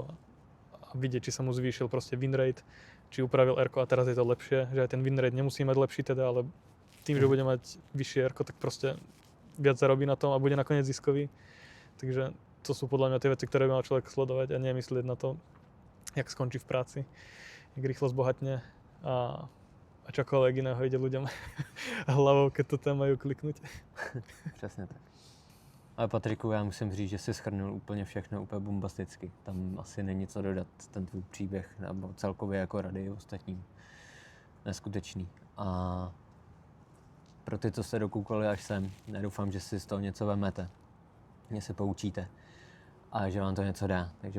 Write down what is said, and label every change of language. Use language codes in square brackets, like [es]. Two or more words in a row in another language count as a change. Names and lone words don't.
[sk] A vidieť, či sa mu zvýšil proste [en] win rate, [sk] či upravil ERKO a teraz je to lepšie, že aj ten [en] win rate [sk] nemusí mať lepší teda, ale tým, že bude mať vyššie ERKO, tak proste viac zarobí na tom a bude nakoniec ziskový. Takže to sú podľa mňa tie veci, ktoré by mal človek sledovať a nemyslieť na to, jak skončí v práci, jak rýchlo zbohatne a čokoľvek iného ide ľuďom hlavou, keď to tam majú kliknúť. [cs] Přesně tak. Ale Patriku, já musím říct, že jsi shrnul úplně všechno úplně bombasticky. Tam asi není co dodat, ten tvůj příběh, nebo celkově jako rady ostatním. Neskutečný. A pro ty, co jste dokoukali až sem, já doufám, že si z toho něco vemete, že se poučíte a že vám to něco dá.